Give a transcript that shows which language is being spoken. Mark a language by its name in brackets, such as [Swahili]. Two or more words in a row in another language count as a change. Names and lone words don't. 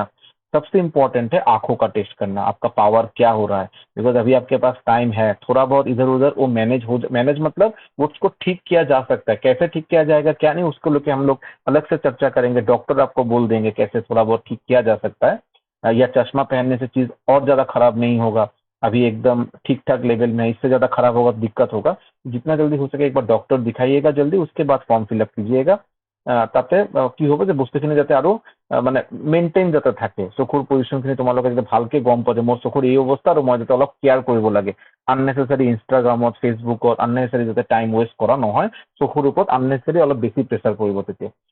[Hindi] सबसे इम्पोर्टेंट है आंखों का टेस्ट करना, आपका पावर क्या हो रहा है, बिकॉज अभी आपके पास टाइम है, थोड़ा बहुत इधर उधर वो मैनेज मतलब वो उसको ठीक किया जा सकता है, कैसे ठीक किया जाएगा क्या नहीं उसको लेके हम लोग अलग से चर्चा करेंगे, डॉक्टर आपको बोल देंगे कैसे थोड़ा बहुत ठीक किया जा सकता है। या चश्मा पहनने से चीज और ज्यादा खराब नहीं होगा, अभी एकदम ठीक ठाक लेवल में है, इससे ज्यादा खराब होगा तो दिक्कत होगा। जितना जल्दी हो सके एक बार डॉक्टर दिखाइएगा जल्दी, उसके बाद फॉर्म फिलअप कीजिएगा। [Assamese] তাতে কি হ'ব যে বস্তুখিনি যাতে আৰু মানে মেইনটেইন যাতে থাকে, চকুৰ পজিশ্যনখিনি তোমালোকে যাতে ভালকে গম পোৱা যে মোৰ চকুৰ এই অৱস্থা আৰু মই যাতে অলপ কেয়াৰ কৰিব লাগে, আননেচেচাৰী ইনষ্টাগ্ৰামত ফেচবুকত আননেচেচাৰী যাতে [English] time waste [Assamese] কৰা নহয়, চকুৰ ওপৰত আননেচেচাৰী অলপ বেছি প্ৰেছাৰ পৰিব তেতিয়া।